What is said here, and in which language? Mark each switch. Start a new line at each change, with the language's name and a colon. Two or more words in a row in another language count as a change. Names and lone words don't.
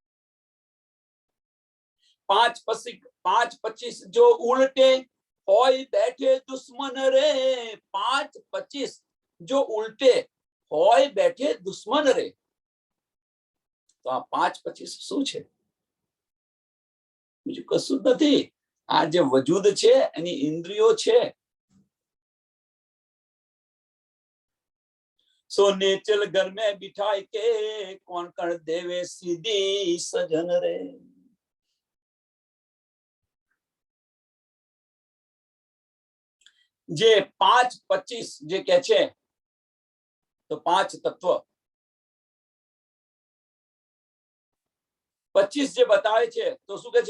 Gujarati: 5-25 જો ઉલટે હોય બેઠે દુશ્મન રે, 5-25 જો ઉલટે હોય બેઠે દુશ્મન રે. તો આ 5-25 શું છે? બીજું કશું જ નથી. આ જે વજૂદ છે એની ઇન્દ્રિયો છે.
Hindi: सो नेचल घर में बिठाई के कौन कर देवे सीधी सजन रे.
Gujarati: જે 5-25 જે કે છે, તો 5 તત્વ, 25 જે બતાવે છે તો શું કે છે?